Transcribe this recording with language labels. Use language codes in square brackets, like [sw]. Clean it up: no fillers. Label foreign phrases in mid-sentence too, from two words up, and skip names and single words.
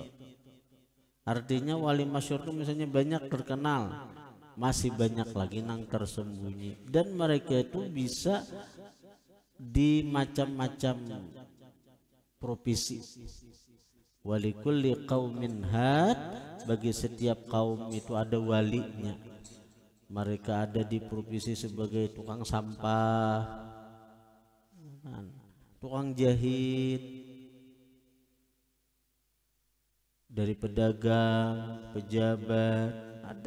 [bjn] Artinya wali masyhur tuh misalnya banyak terkenal, masih banyak lagi nang tersembunyi, dan mereka itu bisa di macam-macam profesi. [ar] ولكل قوم هاد, [bjn] bagi setiap kaum itu ada walinya. Mereka ada di profesi sebagai tukang sampah, tukang jahit, dari pedagang, pejabat ada.